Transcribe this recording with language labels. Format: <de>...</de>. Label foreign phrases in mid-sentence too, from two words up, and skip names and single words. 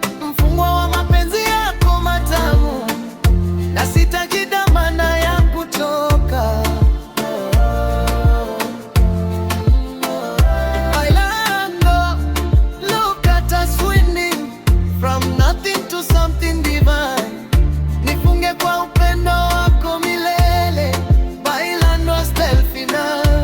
<sw>Mfungwa wa mapenzi yako matamu, na sitajidamana ya kutoka.</sw> <es>Bailando,</es> <en>look at us winning from nothing to something divine.</en> <sw>Nifunge kwa upendo wako milele.</sw> <es>Bailando hasta el final.</es>